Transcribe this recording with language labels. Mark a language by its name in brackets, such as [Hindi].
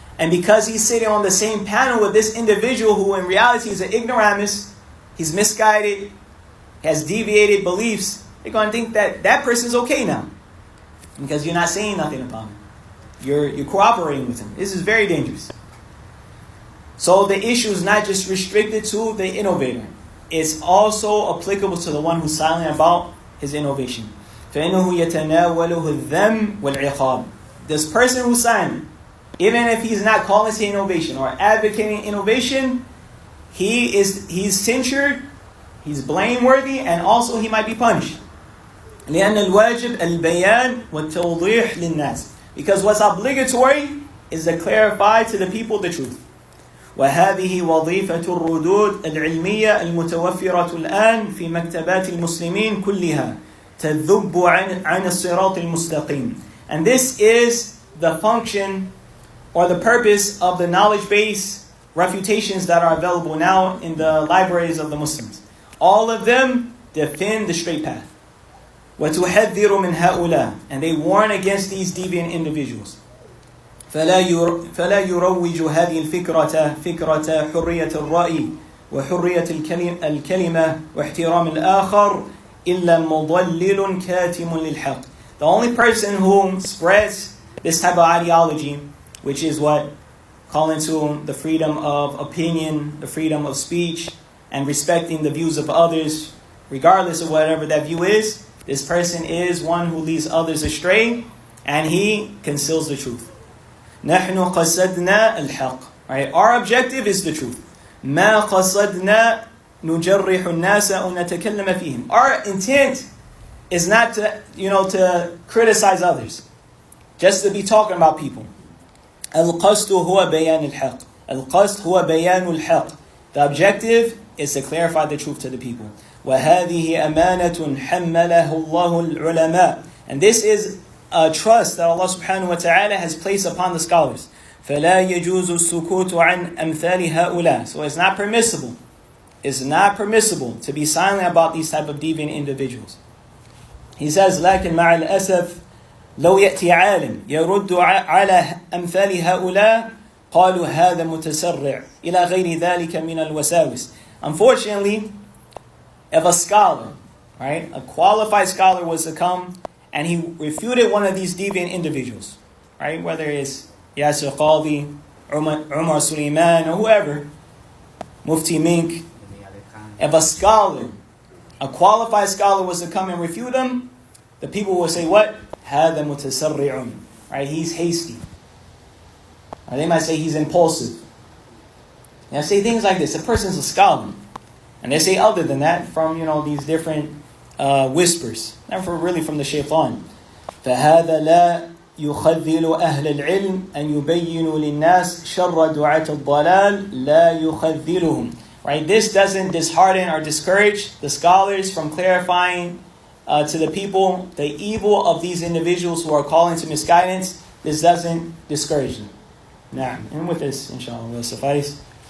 [English] And because he's sitting on the same panel with this individual who in reality is an ignoramus, he's misguided, has deviated beliefs, they're going to think that that person's okay now. Because you're not saying nothing about him. You're cooperating with him. This is very dangerous. So the issue is not just restricted to the innovator. It's also applicable to the one who's silent about his innovation. [Arabic] فإنه يتناوله الذم والعقاب. [English] This person who's silent, even if he's not calling to innovation or advocating innovation, he's censured, he's blameworthy, and also he might be punished. [Arabic] لأن الواجب البيان والتوضيح للناس. [English] Because what's obligatory is to clarify to the people the truth. [Arabic] وهذه وظيفة الردود العلمية المتوفرة الآن في مكتبات المسلمين كلها تذب عن الصراط المستقيم. [English] And this is the function or the purpose of the knowledge-based refutations that are available now in the libraries of the Muslims. All of them defend the straight path. [Arabic] وتحذر من هؤلاء, [English] and they warn against these deviant individuals. [Arabic] فلا يروج هذه الفكرة فكرة حرية الرأي وحرية الكلمة واحترام الآخر إلا مضلل كاتم للحق. [English] The only person who spreads this type of ideology, which is what calling to the freedom of opinion, the freedom of speech, and respecting the views of others, regardless of whatever that view is, this person is one who leads others astray, and he conceals the truth. [Arabic] نحن قصدنا الحق. Right? [English] Our objective is the truth. [Arabic] ما قصدنا نجرح الناس أو نتكلم فيهم. [English] Our intent is not to criticize others, just to be talking about people. [Arabic] القصد هو بيان الحق. القصد هو بيان الحق. [English] The objective is to clarify the truth to the people. [Arabic] وهذه أمانة حملها الله العلماء. [English] And this is a trust that Allah subhanahu wa ta'ala has placed upon the scholars. [Arabic] فلا يجوز السكوت عن أمثال هؤلاء. [English] So it's not permissible. It's not permissible to be silent about these type of deviant individuals. He says, [Arabic] لكن مع الأسف لو يأتي عالم يرد على أمثال هؤلاء قالوا هذا متسرع إلى غير ذلك من الوساوس. [English] Unfortunately, if a scholar, right, a qualified scholar was to come and he refuted one of these deviant individuals, right, whether it's Yasir Qadi, Umar Suleiman, or whoever, Mufti Mink, if a scholar, a qualified scholar was to come and refute him, the people will say what? [Arabic] هذا متسرع. [English] Right, he's hasty. Or they might say he's impulsive. They say things like this. A person's a scholar. And they say other than that from, these different whispers. Not really from the shaitan. [Arabic] فهذا لا يخذل أهل العلم أن يبينوا للناس شر دعاة الضلال لا يخذلهم. [English] Right, this doesn't dishearten or discourage the scholars from clarifying to the people the evil of these individuals who are calling to misguidance. This doesn't discourage them. Nah. And with this, inshallah, we'll suffice.